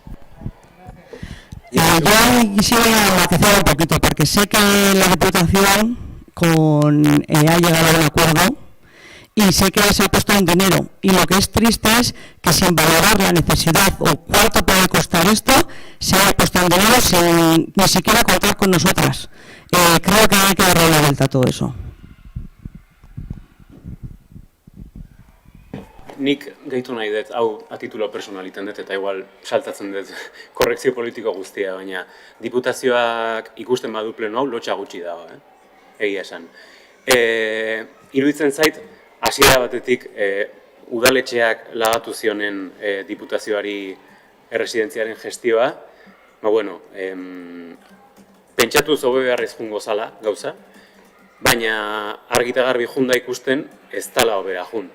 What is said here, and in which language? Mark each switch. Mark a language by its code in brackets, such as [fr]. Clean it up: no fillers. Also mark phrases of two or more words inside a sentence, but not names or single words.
[es] Yo quisiera matizar un poquito, porque sé que la Diputación ha llegado a un acuerdo y sé que se ha puesto en dinero. Y lo que es triste es que sin valorar la necesidad o cuánto puede costar esto, se ha puesto en dinero sin ni siquiera contar con nosotras. Creo que hay que darle la vuelta a todo eso. [eu] Nik gehitu nahi dut, hau [es] a titulo personal [eu] iten dut, eta igual saltatzen dut korrekzio politiko guztia, baina diputazioak ikusten badu pleno hau lotxa gutxi dago, egia esan. Iruditzen zait, hasiera batetik udaletxeak lagatu zionen diputazioari erresidentziaren gestioa, pentsatu zobe beharrez jungo zala gauza, baina argita garbi junda ikusten ez tala hobera jun.